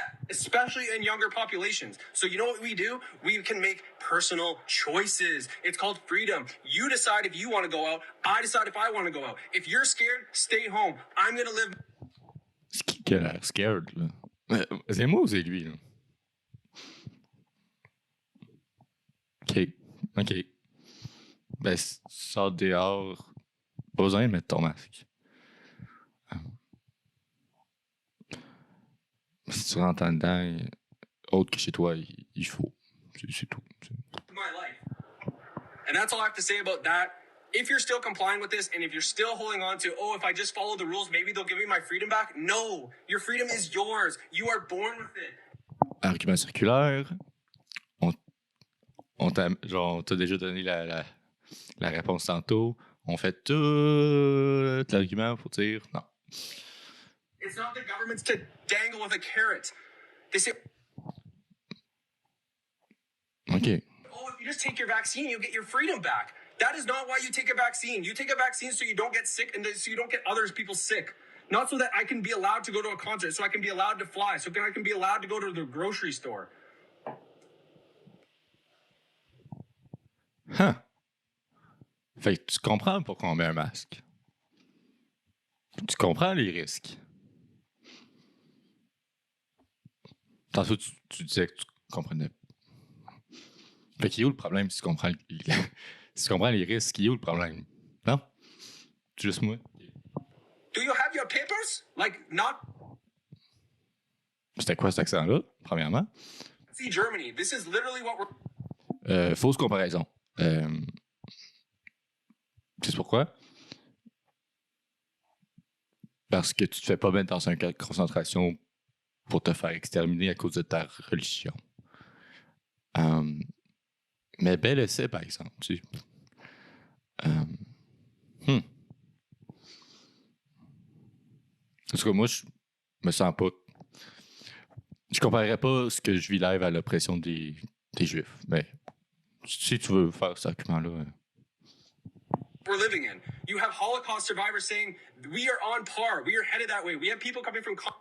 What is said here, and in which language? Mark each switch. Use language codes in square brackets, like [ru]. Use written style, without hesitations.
[en] Especially in younger populations. So you know what we do? We can make personal choices. It's called freedom. You decide if you want to go out. I decide if I want to go out. If you're scared, stay home. I'm going to live... [fr] C'est qui a l'air scared, là? C'est moi ou c'est lui, là? OK. Ben, si tu sors dehors, pas besoin de mettre ton masque. Si tu rentres en dedans, autre que chez toi, il faut. C'est tout. [en] My life. And that's all I have to say about that. If you're still complying with this and if you're still holding on to, oh, if I just follow the rules, maybe they'll give me my freedom back. No, your freedom is yours. You are born with it. [fr] Argument circulaire. On t'a déjà donné la réponse tantôt. On fait tout l'argument pour dire non. [en] It's not the government's to dangle with a carrot. They say, OK. oh, if you just take your vaccine, you'll get your freedom back. That is not why you take a vaccine. You take a vaccine so you don't get sick and so you don't get other people sick. Not so that I can be allowed to go to a concert, so I can be allowed to fly, so I can be allowed to go to the grocery store. Huh. [fr] Fait que tu comprends pourquoi on met un masque. Tu comprends les risques. Tantôt, tu disais que tu comprenais. Fait qu'il y a où le problème si tu comprends, si tu comprends les risques? Il y a où le problème? Non? C'est juste moi? [en] Do you have your papers? Like, not... [fr] C'était quoi cet accent-là, premièrement? [en] See Germany. This is literally what we're... [fr] Fausse comparaison. C'est pourquoi? Parce que tu te fais pas mettre dans un camp de concentration pour te faire exterminer à cause de ta religion. Mais bel essai, par exemple. En tout cas, moi, je me sens pas... Je comparerais pas ce que je vis live à l'oppression des Juifs. Mais si tu veux faire cet argument-là... [en] we're living in. You have Holocaust survivors saying, we are on par. We are headed that way. We have people coming from...